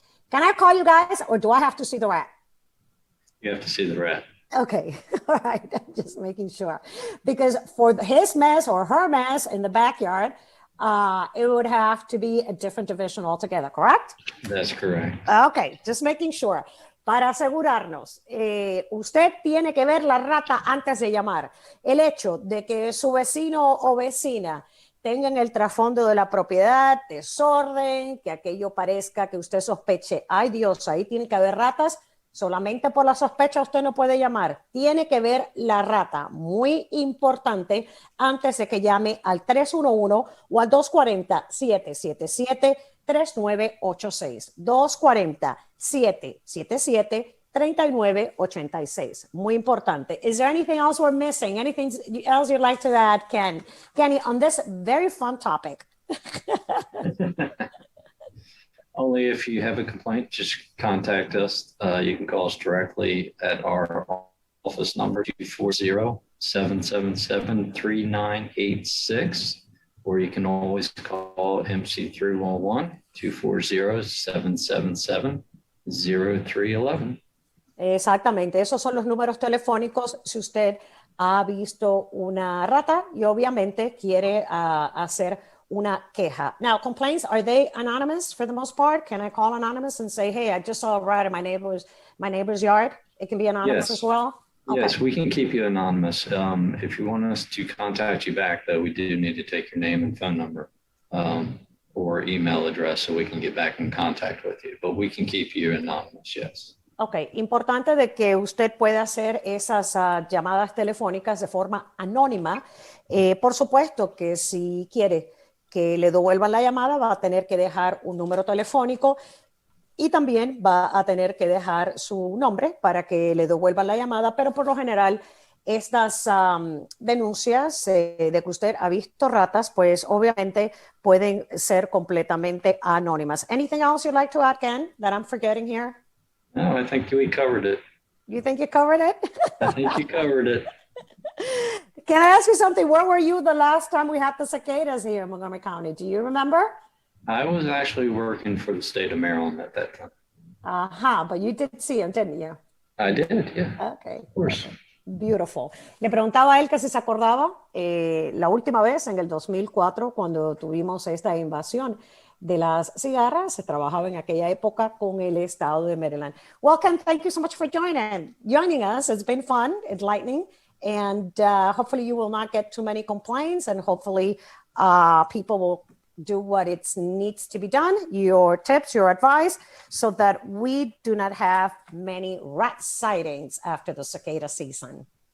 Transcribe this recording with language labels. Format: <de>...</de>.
<en>Can I call you guys or do I have to see the rat? You have to see the rat. Okay, all right, I'm just making sure. Because for his mess or her mess in the backyard, it would have to be a different division altogether, correct? That's correct. Okay, just making sure.</en> <es>Para asegurarnos, usted tiene que ver la rata antes de llamar. El hecho de que su vecino o vecina tengan el trasfondo de la propiedad, desorden, que aquello parezca que usted sospeche, ay Dios, ahí tiene que haber ratas, solamente por la sospecha usted no puede llamar, tiene que ver la rata, muy importante, antes de que llame al 311 o al 240-777-3986, 240-777-3986. Muy importante.</es> <en>Is there anything else we're missing? Anything else you'd like to add, Kenny, on this very fun topic? Only if you have a complaint, just contact us. You can call us directly at our office number, 240-777-3986, or you can always call MC311-240-777-3986. 0311.</en> <es>Exactamente, esos son los números telefónicos si usted ha visto una rata y obviamente quiere hacer una queja.</es> <en>Now, complaints, are they anonymous for the most part? Can I call anonymous and say, hey, I just saw a rat in my neighbor's yard? It can be anonymous as well? Okay. Yes, we can keep you anonymous. If you want us to contact you back, though, we do need to take your name and phone number or email address so we can get back in contact with you. But we can keep you anonymous, yes.</en> <es>Ok, importante de que usted pueda hacer esas llamadas telefónicas de forma anónima. Por supuesto que si quiere que le devuelvan la llamada, va a tener que dejar un número telefónico y también va a tener que dejar su nombre para que le devuelvan la llamada, pero por lo general estas denuncias de que usted ha visto ratas, pues obviamente pueden ser completamente anónimas.</es> <en>Anything else you'd like to add, Ken, that I'm forgetting here? No, I think we covered it. You think you covered it? I think you covered it. Can I ask you something? Where were you the last time we had the cicadas here in Montgomery County? Do you remember? I was actually working for the state of Maryland at that time. But you did see them, didn't you? I did, yeah. Okay. Of course. Beautiful.</en> <es>Le preguntaba a él que si se acordaba la última vez en el 2004 cuando tuvimos esta invasión de las cigarras. Se trabajaba en aquella época con el estado de Maryland.</es> <en>Welcome. Thank you so much for joining us. It's been fun, enlightening, and hopefully you will not get too many complaints, and hopefully people will do what it needs to be done, your tips, your advice, so that we do not have many rat sightings after the cicada season.</en>